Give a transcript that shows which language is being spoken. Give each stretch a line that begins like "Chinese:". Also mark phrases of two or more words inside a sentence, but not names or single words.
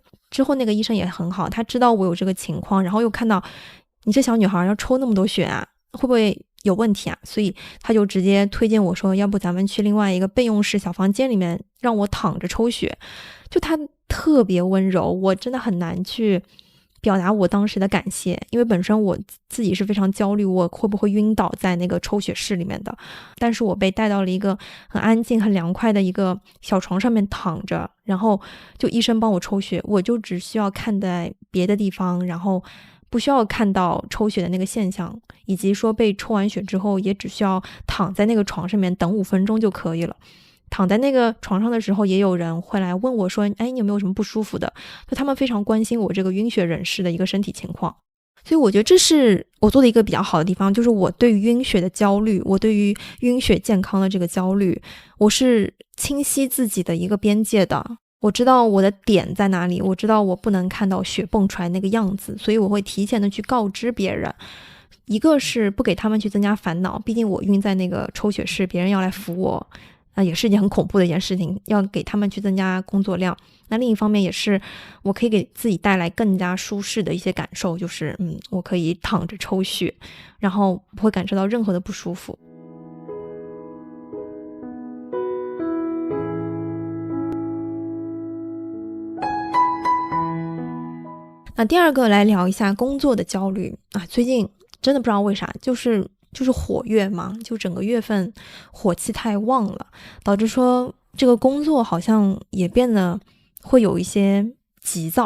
Chinese: 之後那個醫生也很好，他知道我有這個情況，然後又看到你這小女孩要抽那麼多血啊，會不會有問題啊？所以他就直接推薦我說，要不咱們去另外一個備用室小房間裡面讓我躺着抽血。就他特別溫柔，我真的很難去表達我當時的感謝，因為本身我自己是非常焦慮我会不会暈倒在那个抽血室裡面的，但是我被带到了一个很安靜很涼快的一個小床上面躺着，然後就醫生幫我抽血，我就只需要看在別的地方，然後不需要看到抽血的那個現象，以及說被抽完血之後也只需要躺在那個床上面等5分鐘就可以了。躺在那個床上的時候，也有人會來問我說，哎，你有沒有什麼不舒服的？就他們非常關心我這個暈血人士的一個身體情況。所以我覺得這是我做的一個比較好的地方，就是我對於暈血的焦慮，我對於暈血健康的這個焦慮，我是清晰自己的一個邊界的。我知道我的點在哪裡，我知道我不能看到血蹦出來那個樣子，所以我會提前的去告知別人。一個是不給他們去增加煩惱，畢竟我暈在那個抽血室，別人要來扶我，也是一件很恐怖的一件事情，要給他們去增加工作量。那另一方面也是我可以給自己帶來更加舒適的一些感受，就是我可以躺着抽血，然後不會感受到任何的不舒服。那第二個來聊一下工作的焦慮啊，最近真的不知道為啥，就是火月嘛，就整個月份火气太旺了，導致說這個工作好像也變得會有一些急躁。